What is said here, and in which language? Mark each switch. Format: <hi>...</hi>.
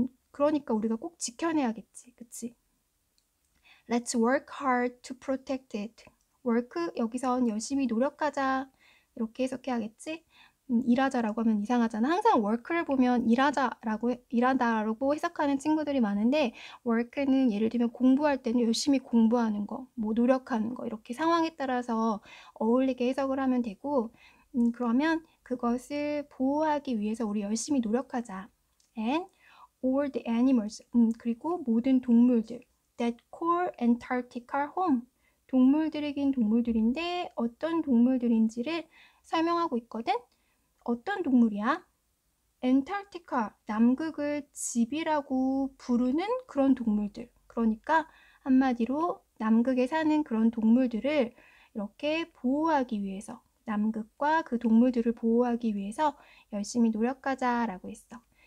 <ko>그러니까 우리가 꼭 지켜내야겠지. 그치?</ko> <en>Let's work hard to protect it.</en> <ko>work 여기선 열심히 노력하자 이렇게 해석해야겠지? 일하자라고 하면 이상하잖아. 항상 work를 보면 일하다라고 해석하는 친구들이 많은데 work는 예를 들면 공부할 때는 열심히 공부하는 거, 뭐 노력하는 거 이렇게 상황에 따라서 어울리게 해석을 하면 되고 그러면 그것을 보호하기 위해서 우리 열심히 노력하자.</ko> <en>And all the animals</en> <ko>그리고 모든 동물들</ko> <en>that call Antarctica home.</en> <ko>동물들이긴 동물들인데 어떤 동물들인지를 설명하고 있거든. 어떤 동물이야? 엔타르티카, 남극을 집이라고 부르는 그런 동물들. 그러니까 한마디로 남극에 사는 그런 동물들을 이렇게 보호하기 위해서 남극과 그 동물들을 보호하기 위해서 열심히 노력하자라고 했어.</ko>